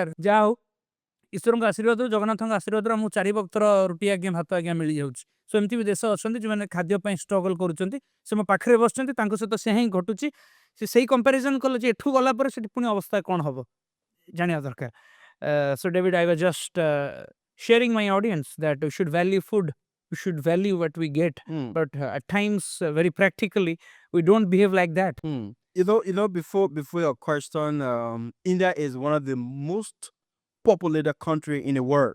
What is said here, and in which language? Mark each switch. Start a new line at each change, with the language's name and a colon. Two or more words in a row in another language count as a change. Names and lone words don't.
Odia: ଯାହା ହଉ, ଈଶ୍ୱରଙ୍କ ଆଶୀର୍ବାଦରୁ, ଜଗନ୍ନାଥଙ୍କ ଆଶୀର୍ବାଦରୁ ଆମକୁ 4 ବକ୍ତର ରୁଟି ଆଜ୍ଞା, ଭାତ ଆଜ୍ଞା ମିଳିଯାଉଛି। ସୋ ଏମିତି ବି ଦେଶ ଅଛନ୍ତି ଯେଉଁମାନେ ଖାଦ୍ୟ ପାଇଁ ଷ୍ଟ୍ରଗଲ କରୁଛନ୍ତି, ସେ ମୋ ପାଖରେ ବସିଛନ୍ତି, ତାଙ୍କ ସହିତ ସେ ହିଁ ଘଟୁଛି। ସେ ସେଇ କମ୍ପାରିଜନ କଲେ ଯେ ଏଠୁ ଗଲା ପରେ ସେଠି ପୁଣି ଅବସ୍ଥା କ'ଣ ହବ ଜାଣିବା ଦରକାର।
English: So David, I was just sharing my audience that we should value food, we should value what we get, but at times, very practically, we don't behave like that. Before your question, India is one of the most populated country in the world.